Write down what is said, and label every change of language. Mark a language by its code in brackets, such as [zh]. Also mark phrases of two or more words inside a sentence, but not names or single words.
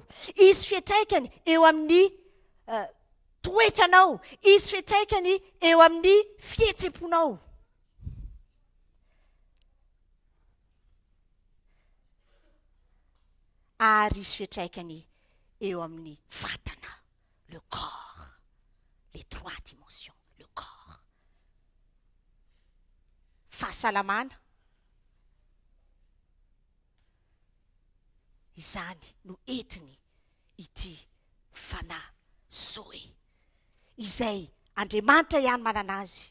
[mg] Hisy fiantraikany eo amin'ny toetranao. Hisy fiantraikany eo amin'ny fihetsem-ponao. Ary hisy fiantraikany eo amin'ny vatana, [fr] le corps, les 3 dimensions. [mg] Fahasalamana, izany no entiny ity fanahy zoe, izay Andriamanitra ihany manana azy.